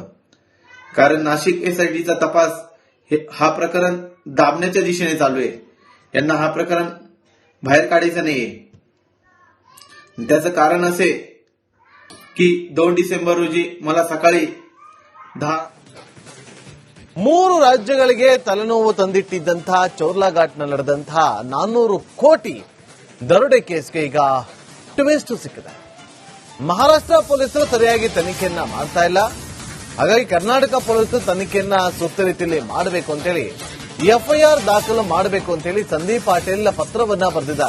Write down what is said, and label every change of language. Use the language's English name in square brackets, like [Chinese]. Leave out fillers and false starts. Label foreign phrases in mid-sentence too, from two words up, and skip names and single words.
[Marathi] कारण नाशिक एसआयटीचा तपास हा प्रकरण दाबण्याच्या दिशेने चालू आहे. यांना हा प्रकरण बाहेर काढायचं नाहीये. त्याचं कारण असे की 2 डिसेंबर रोजी मला सकाळी [Kannada] 3 ರಾಜ್ಯಗಳಿಗೆ ತಲೆನೋವು ತಂದಿಟ್ಟಿದ್ದಂತಹ ಚೋರ್ಲಾಘಾಟ್ನಲ್ಲಿ ನಡೆದಂತಹ 400 ಕೋಟಿ ದರೋಡೆ ಕೇಸ್ಗೆ ಈಗ ಟ್ವಿಸ್ಟ್ ಸಿಕ್ಕಿದೆ. ಮಹಾರಾಷ್ಟ್ರ ಪೊಲೀಸರು ಸರಿಯಾಗಿ ತನಿಖೆಯನ್ನ ಮಾಡ್ತಾ ಇಲ್ಲ. ಹಾಗಾಗಿ ಕರ್ನಾಟಕ ಪೊಲೀಸರು ತನಿಖೆಯನ್ನ ಸೂಕ್ತ ರೀತಿಯಲ್ಲಿ ಮಾಡಬೇಕು ಅಂತೇಳಿ ಎಫ್ಐಆರ್ ದಾಖಲು ಮಾಡಬೇಕು ಅಂತೇಳಿ ಸಂದೀಪ್ ಪಾಟೀಲ್ ಪತ್ರವನ್ನ ಬರೆದಿದ್ದಾರೆ.